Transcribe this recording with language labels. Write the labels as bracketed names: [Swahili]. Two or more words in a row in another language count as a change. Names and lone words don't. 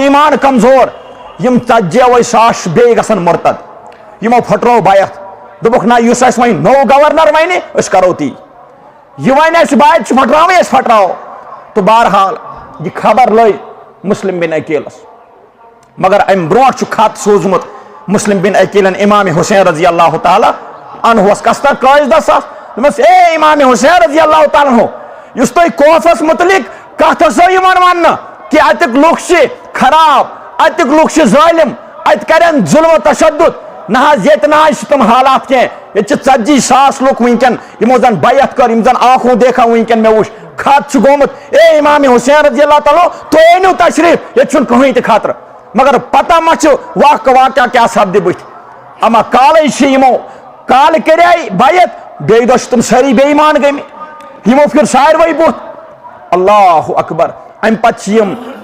[Kashmiri] ایمان کمزور یِم ژتجیوے ساس چھِ بیٚیہِ گژھان مرتد یِمو پھٹرٲو بیعت دوٚپُکھ نہ یُس اَسہِ وۄنۍ نوٚو گورنر وَنہِ أسۍ کرو تی یہ وَنہِ اَسہِ بیعت چھِ پھٹراوٕنۍ أسۍ پھٹراوو تہٕ بہرحال یہِ خبر لٔج مسلم بن عقیلس مگر امہِ برونٛٹھ چھُ خط سوٗزمُت مسلم بن عقیلن امام حسین [Arabic] رضی اللہ تعالیٰ عنہس [Kashmiri] کستر قٲصدس دوٚپمس اے امام حسین [Arabic] رضی اللہ تعالیٰ عنہ [Kashmiri] یُس تۄہہِ کوفس متعلق کتھ ٲسو یِوان وننہٕ کہِ اتیُک لُکھ چھِ خراب اتیُک لُکھ چھِ ظٲلم اتہِ کرن ظلم و تشدد نہ حظ ییٚتہِ نہ حظ چھِ تِم حالات کینٛہہ ییٚتہِ چھِ ژتجی ساس لُکھ وٕنکٮ۪ن یِمو زن بیعت کٔر یِم زن [Urdu] آنکھوں دیکھا [Kashmiri] وٕنکٮ۪ن مےٚ وٕچھ خط چھُ گوٚمُت اے امام حسین [Arabic] رضی اللہ تعالیٰ [Kashmiri] تُہۍ أنِو تشریف ییٚتہِ چھُنہٕ کٕہٕنۍ تہِ خطرٕ مگر پتہ ما چھُ واقعہ کیٛاہ سپدِ بٕتھِ اما کالے چھِ یِمو کالہٕ کریے بیعت بیٚیہِ دۄہ چھِ تِم سٲری بے ایمان گٔمٕتۍ یِمو پھِر ساروٕے بُتھ [Arabic] اللہ اکبر [Kashmiri] امہِ پتہٕ چھِ یِم